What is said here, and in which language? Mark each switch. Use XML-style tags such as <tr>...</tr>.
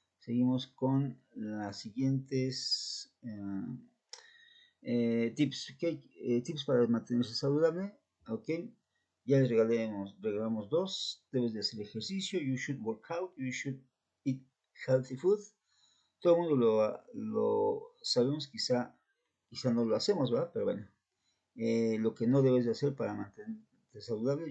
<es>Seguimos con las siguientes tips. ¿Okay? Tips para mantenerse saludable. Ok. Ya les regalamos dos. Debes de hacer ejercicio.</es> <en>You should work out. You should eat healthy food.</en> <es>Todo el mundo lo sabemos, quizá no lo hacemos, ¿verdad? Pero bueno. Lo que no debes de hacer para mantenerte saludable.</es>